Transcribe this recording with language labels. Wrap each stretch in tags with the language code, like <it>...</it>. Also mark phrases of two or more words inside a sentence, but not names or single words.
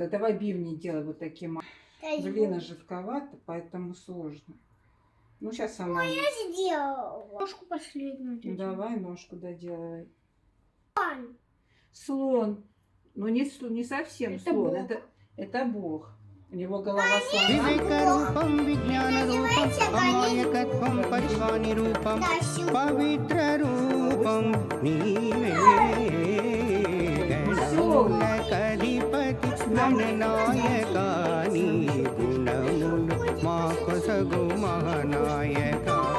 <ru>Давай бивни делай вот такие маленькие. Глина жидковата, поэтому сложно. Ну, сейчас она... Я сделала. Ножку последнюю. Ну, давай ножку доделай. Слон. Слон. Ну, не совсем Это слон. Бог. Это Бог. У него голова слона.</ru> <te>వివేక రూపం విజ్ఞాన రూపం అమాయకత్వం పరివాని రూపం పవిత్ర రూపం నీవే. గణముల కధిపతి గణనాయక నీ గుణములు మా కొసగు మహానాయక.</te>